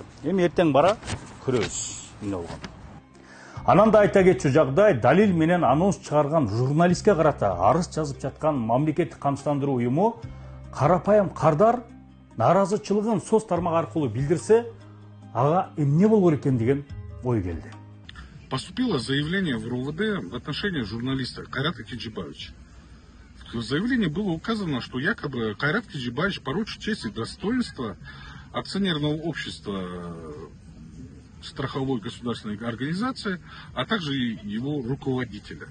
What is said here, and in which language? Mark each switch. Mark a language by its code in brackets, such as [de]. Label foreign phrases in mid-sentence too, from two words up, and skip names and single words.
[ky] Эми эртең бара көрөбүз эмне болгон. Анан да айта кетчү жагдай, далил менен анонс чыгарган журналистке карата арыз жазып жаткан мамлекеттик камсыздандыруу уюму карапайым кардар нааразычылыгын соц тармагы аркылуу билдирсе, ага эмне болор экен деген ой келди. [ru] Поступило заявление в РУВД в отношении журналиста Кайрата Киджибаевича. В заявлении было указано, что якобы Кайрат Киджибаевич порочит честь и достоинство акционерного общества страховой государственной организации, а также и его руководителя.